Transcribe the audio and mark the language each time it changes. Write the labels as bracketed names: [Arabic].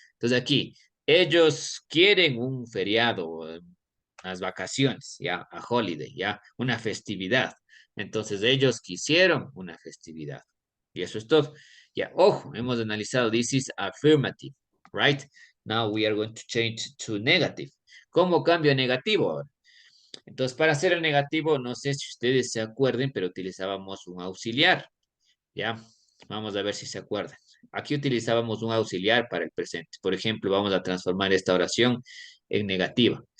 [Spanish] Entonces aquí, ellos quieren un feriado, las vacaciones, ya, [English] a holiday, [Spanish] ya, una festividad. Entonces ellos quisieron una festividad. Y eso es todo. Ya, ojo, hemos analizado, [English] this is affirmative, right? Now we are going to change to negative. [Spanish] ¿Cómo cambio a negativo ahora? Entonces, para hacer el negativo, no sé si ustedes se acuerden, pero utilizábamos un auxiliar, ¿ya? Vamos a ver si se acuerdan. Aquí utilizábamos un auxiliar para el presente. Por ejemplo, vamos a transformar esta oración en negativa.